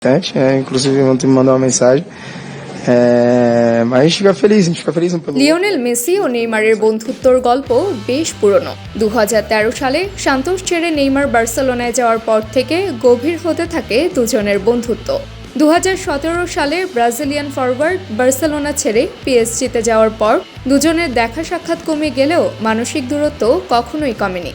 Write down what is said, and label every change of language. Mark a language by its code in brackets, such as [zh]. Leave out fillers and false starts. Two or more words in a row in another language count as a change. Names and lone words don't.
[pt] Inclusive ontem me mandou uma mensagem. Mas a gente fica feliz pelo [bn] লিওনেল মেসি ও নেইমারের বন্ধুত্বর গল্প বেশ পুরনো। 2013 সালে সান্তোস ছেড়ে নেইমার বার্সেলোনায় যাওয়ার পর থেকে গভীর হতে থাকে দুজনের বন্ধুত্ব। 2017 সালে ব্রাজিলিয়ান ফরওয়ার্ড বার্সেলোনা ছেড়ে পিএসজিতে যাওয়ার পর দুজনের দেখা সাক্ষাৎ কমে গেলেও মানসিক দূরত্ব কখনোই কমেনি।